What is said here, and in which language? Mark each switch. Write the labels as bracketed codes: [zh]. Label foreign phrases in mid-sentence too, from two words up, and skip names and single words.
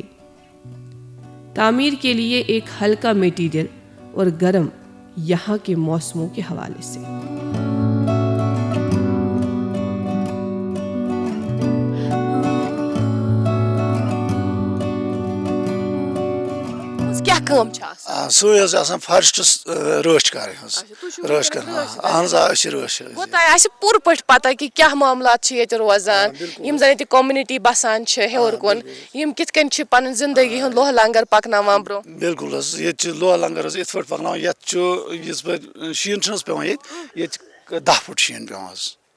[ur] تعمیر کے لیے ایک ہلکا میٹیریل اور گرم یہاں کے موسموں کے حوالے سے۔ [ks] کیا کام چھا آسان؟ سوی حظ آسان فارسٹس رٲچھ کرٕنۍ حظ، رٲچھ کرٕنۍ، اہن حظ أسۍ چھِ رٲچھ حظ۔ گوٚو تۄہہِ آسہِ پوٗرٕ پٲٹھۍ پتہ کہِ کیٛاہ معاملات چھِ ییٚتہِ روزان، یِم زن ییٚتہِ کومنٹی بسان چھِ ہیوٚر کُن، یِم کِتھ کٔنۍ چھِ پنٕنۍ زندگی ہُنٛد لوہ لنگر پکناوان برٛونٛہہ۔ بالکل حظ، ییٚتہِ چھِ لوہ لنگر حظ یِتھ پٲٹھۍ پکناوان، یتھ چھُ یِژ پٲٹھۍ شیٖن چھُنہٕ حظ پیوان ییٚتہِ چھِ 10 فُٹ شیٖن پیوان حظ۔